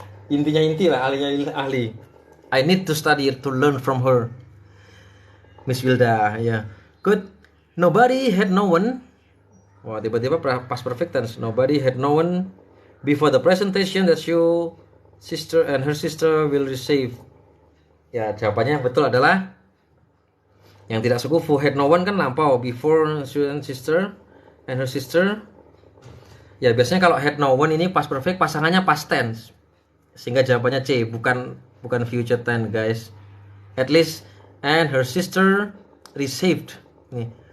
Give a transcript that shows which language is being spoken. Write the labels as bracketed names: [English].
[Indonesian] Intinya inti lah, ahlinya ahli. [English] I need to study to learn from her, Miss Wilda, ya. Good. Nobody had known. [Indonesian] Wah, tiba-tiba [English] past perfect tense. Nobody had known before the presentation that your sister and her sister will receive. [Indonesian] Ya, jawabannya yang betul adalah yang tidak sekufu. [English] Had no one [Indonesian] kan lampau. [English] Before and sister and her sister. [Indonesian] Ya, biasanya kalau had no one ini past perfect pasangannya past tense. Sehingga jawabannya C, bukan future tense, guys. [English] At least and her sister received. [Indonesian] Nih.